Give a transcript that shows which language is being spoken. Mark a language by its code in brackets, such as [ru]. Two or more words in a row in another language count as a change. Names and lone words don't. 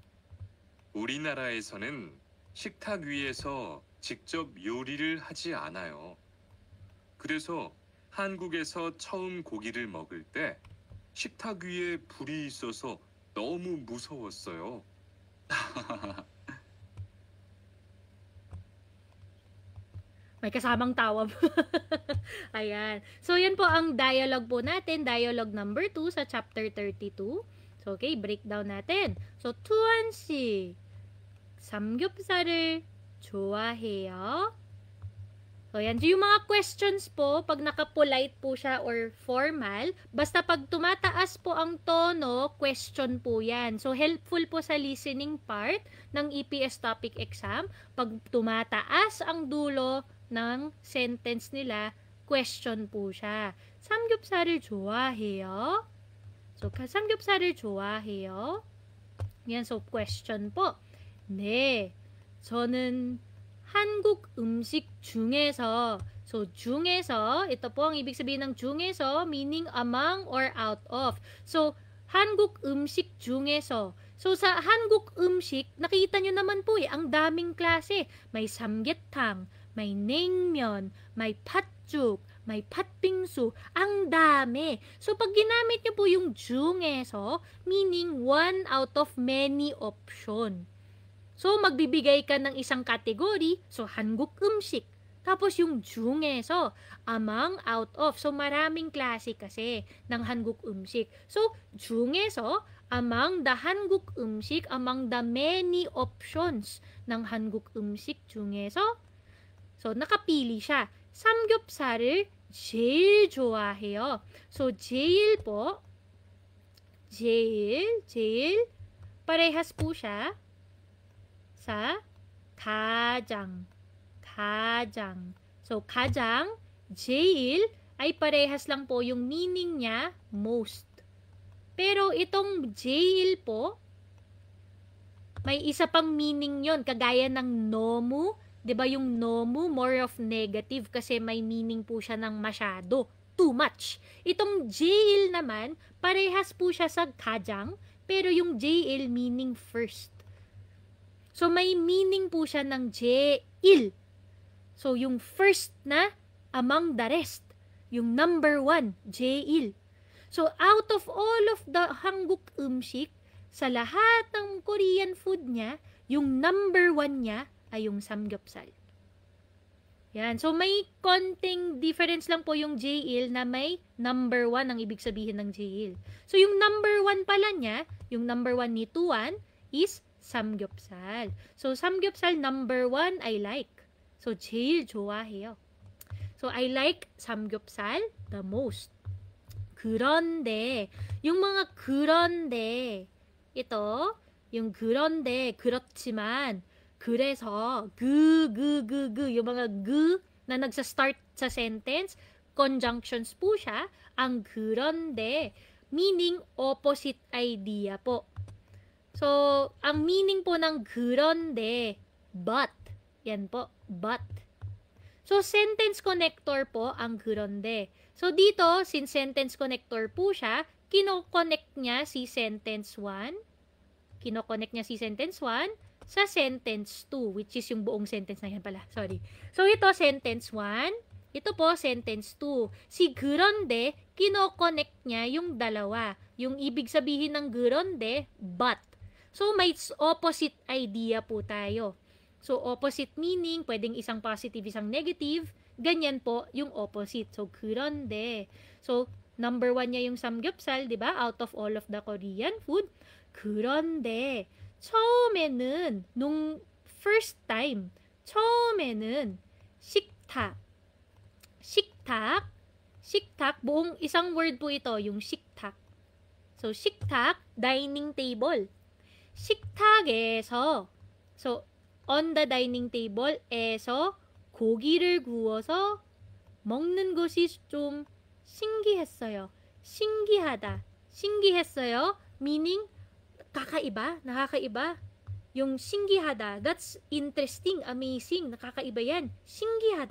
[ko] 우리나라에서는 식탁 위에서 직접 요리를 하지 않아요. 그래서 한국에서 처음 고기를 먹을 때 식탁 위에 불이 있어서 너무 무서웠어요. [tl] May kasamang tawa. Ayan. So, yan po ang dialogue po natin. [en] Dialogue number 2 [tl] sa chapter 32. So, okay, breakdown natin. So, [ko] 투안 씨, 삼겹살을 좋아해요? [tl] So, yan. So, yung mga questions po, pag naka-polite po siya or formal, basta pag tumataas po ang tono, question po yan. So, helpful po sa [en] listening part [tl] ng EPS topic exam. Pag tumataas ang dulo ng sentence nila, question po si야. [ko] 삼겹살을 좋아해요? So, 삼겹살을 좋아해요? [tl] yan, so question po. 네, 저는 한국 음식 중에서, so 중에서, ito po ang ibig sabihin ng 중에서, [en] meaning among or out of. So, [ko] 한국 음식 중에서. [tl] So, sa [ko] 한국 음식, [tl] nakita nyo naman po ang daming klase. May samgyetang, may 냉면, may 팥죽, may 팥빙수, ang dami. So, pag ginamit nyo po yung 중에서, [en] meaning one out of many option. So, [tl] magbibigay ka ng isang category, so [ko] 한국 음식. [tl] Tapos yung 중에서, [en] among, out of. So, [tl] maraming klase kasi ng [ko] 한국 음식. [tl] So, 중에서, [en] among the 한국 음식, among the many options ng [ko] 한국 음식 중에서, [tl] so, nakapili siya. [ko] 삼겹살을 제일 좋아해요. [tl] So, 제일 po, 제일, parehas po siya sa 가장. So, 가장, 제일, ay parehas lang po yung meaning niya, most. Pero itong 제일 po, may isa pang meaning yon, kagaya ng 너무. 'Di ba yung 너무 more of negative kasi may meaning po siya ng masyado, [en] too much. [tl] Itong 제일 naman, parehas po siya sa 가장, pero yung 제일 meaning first. So, may meaning po siya ng 제일. [en] So, yung first na among the rest. Yung number one, 제일. So, out of all of the [ko] 한국 음식, [tl] sa lahat ng [en] Korean food [tl] niya, yung [en] number one [tl] niya ay yung samgyeopsal. Yan. So, may konting difference lang po yung 제일 na may [en] number one [tl] ang ibig sabihin ng 제일. So, yung [en] number one [tl] pala niya, yung [en] number one [tl] ni Tuan is samgyeopsal. [en] So, samgyeopsal number one, I like. So, [ko] 제일 좋아해요. [en] So, I like samgyeopsal the most. [ko] 그런데, [tl] yung mga 그런데, ito, yung [ko] 그런데, 그렇지만, 그래서, [tl] yung mga na nagsa-start sa sentence, conjunctions po siya, ang 그런데, meaning [en] opposite idea [tl] po. So, ang meaning po ng 그런데, but. Yan po, but. So, [en] sentence connector [tl] po ang 그런데. So, dito, since [en] sentence connector [tl] po siya, kinoconnect niya si [en] sentence 1. [tl] Kinoconnect niya si [en] sentence 1 [tl] sa [en] sentence 2, [tl] which is yung [en] buong sentence [tl] na yan pala. Sorry. So, ito, [en] sentence 1. [tl] Ito po, [en] sentence 2. [tl] Si 그런데, kinoconnect niya yung dalawa. Yung ibig sabihin ng 그런데, but. So, may [en] opposite idea [tl] po tayo. So, [en] opposite meaning, [tl] pwedeng isang positive, isang negative. Ganyan po yung opposite. So, 그런데. So, number 1 niya yung samgyeopsal, di ba? [en] Out of all of the Korean food. [ko] 그런데, 처음에는, [tl] nung first time, [ko] 처음에는, 식탁, [tl] buong isang word po ito, yung 식탁. So, 식탁, [en] dining table. 식탁에서, so, on the dining table, [ko] 에서 고기를 구워서 먹는 것이 좀 신기했어요. 신기하다. 신기했어요, [tl] meaning, kakaiba, nakakaiba. Yung 신기하다, [en] that's interesting, amazing, [tl] nakakaiba yan. 신기하다.